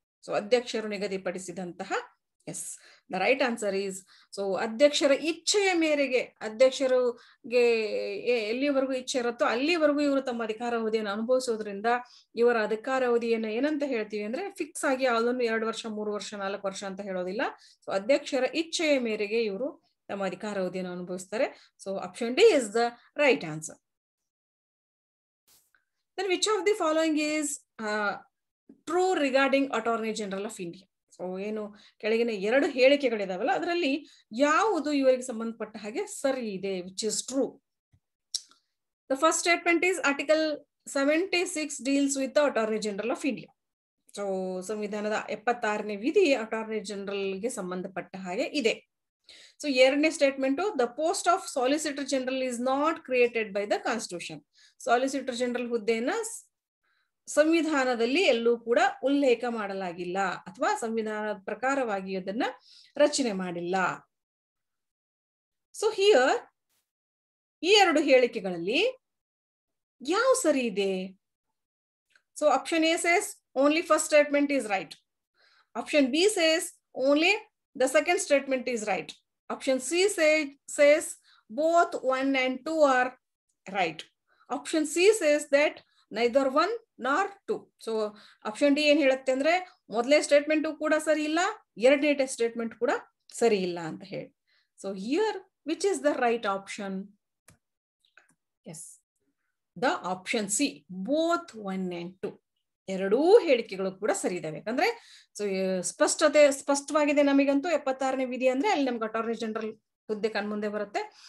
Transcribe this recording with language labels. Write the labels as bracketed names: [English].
[Kannada] So ಅಧ್ಯಕ್ಷರು ನಿಗದಿಪಡಿಸಿದಂತಹ S, [English] the right answer is [Kannada] so ಅಧ್ಯಕ್ಷರ ಇಚ್ಛೆಯ ಮೇರೆಗೆ, ಅಧ್ಯಕ್ಷರಿಗೆ ಎಲ್ಲಿವರೆಗೂ ಇಚ್ಛೆ ಇರುತ್ತೋ ಅಲ್ಲಿವರೆಗೂ ಇವರು ತಮ್ಮ ಅಧಿಕಾರಾವಧಿಯನ್ನು ಅನುಭವಿಸೋದ್ರಿಂದ ಇವರ ಅಧಿಕಾರಾವಧಿಯನ್ನು ಏನಂತ ಹೇಳ್ತೀವಿ ಅಂದ್ರೆ ಫಿಕ್ಸ್ ಆಗಿ ಅದನ್ನು 2 ವರ್ಷ, 3 ವರ್ಷ, 4 ವರ್ಷ ಅಂತ ಹೇಳೋದಿಲ್ಲ. ಸೊ ಅಧ್ಯಕ್ಷರ ಇಚ್ಛೆಯ ಮೇರೆಗೆ ಇವರು ತಮ್ಮ ಅಧಿಕಾರಾವಧಿಯನ್ನು ಅನುಭವಿಸ್ತಾರೆ. [English] So option D is the right answer. Then which of the following is true regarding Attorney General of India? [Kannada] So ಏನು ಕೆಳಗಿನ 2 ಹೇಳಿಕೆಗಳಿದಾವಲ್ಲ ಅದರಲ್ಲಿ ಯಾವುದು ಇವರಿಗೆ ಸಂಬಂಧಪಟ್ಟ ಹಾಗೆ ಸರಿ ಇದೆ, [English] Which is true? The first statement is article 76 deals with the attorney general of India. [Kannada] So ಸಂವಿಧಾನದ 76ನೇ ವಿಧಿ ಅಟಾರ್ನಿ ಜನರಲ್ಗೆ ಸಂಬಂಧಪಟ್ಟ ಹಾಗೆ ಇದೆ. [English] So 2ನೇ statement, the post of solicitor general is not created by the constitution. [Kannada] Solicitor general ಹುದ್ದೆಯನ್ನ ಸಂವಿಧಾನದಲ್ಲಿ ಎಲ್ಲೂ ಕೂಡ ಉಲ್ಲೇಖ ಮಾಡಲಾಗಿಲ್ಲ ಅಥವಾ ಸಂವಿಧಾನದ ಪ್ರಕಾರವಾಗಿ ಅದನ್ನ ರಚನೆ ಮಾಡಿಲ್ಲ. ಸೊ ಹಿಯರ್ ಈ 2 ಹೇಳಿಕೆಗಳಲ್ಲಿ ಯಾವ ಸರಿ ಇದೆ? [English] So option A says only first statement is right. Option B says only the second statement is right. Option C says both 1 and 2 are right. Option C says that neither 1 nor 2. [Kannada] So option D ಏನ್ ಹೇಳುತ್ತೆ ಅಂದ್ರೆ ಮೊದಲನೇ statement ಕೂಡ ಸರಿ ಇಲ್ಲ, 2ನೇ statement ಕೂಡ ಸರಿ ಇಲ್ಲ ಅಂತ ಹೇಳಿ. [English] So here which is the right option? Yes, the option C, both 1 and 2. [Kannada] 2 ಹೇಳಿಕೆಗಳು ಕೂಡ ಸರಿ ಇದಾವೆ. ಯಾಕಂದ್ರೆ ಸೊ ಸ್ಪಷ್ಟವಾಗಿದೆ ನಮಗಂತೂ 76ನೇ ವಿಧಿ ಅಂದ್ರೆ ಅಲ್ಲಿ ನಮ್ಗೆ ಅಟಾರ್ನಿ ಜನರಲ್ ಹುದ್ದೆ ಕಣ್ಮುಂದೆ ಬರುತ್ತೆ.